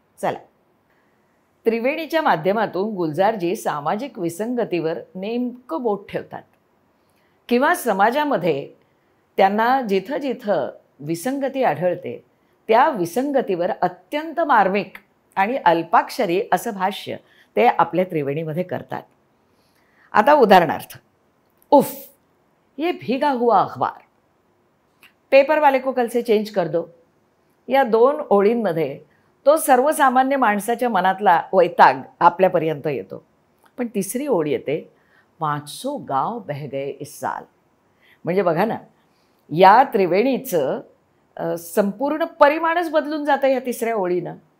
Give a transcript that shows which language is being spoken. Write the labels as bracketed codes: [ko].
[mr] चला, त्रिवेणीच्या माध्यमातून गुलजारजी सामाजिक विसंगतीवर नेमकं बोट ठेवतात किंवा समाजामध्ये त्यांना जिथं जिथं विसंगती आढळते त्या विसंगतीवर अत्यंत मार्मिक आणि अल्पाक्षरी असं भाष्य ते आपल्या त्रिवेणीमध्ये करतात. आता उदाहरणार्थ, [hi] उफ ये भीगा हुआ अखबार, पेपर वाले को कल से चेंज कर दो. [mr] या 2 ओळींमध्ये तो सर्वसामान्य माणसाच्या मनातला वैताग आपल्यापर्यंत येतो. पण तिसरी ओळ येते, [hi] 500 गाव बह गए इस साल. [mr] म्हणजे बघा ना, या त्रिवेणीचं संपूर्ण परिमाणच बदलून जातं या तिसऱ्या ओळीनं.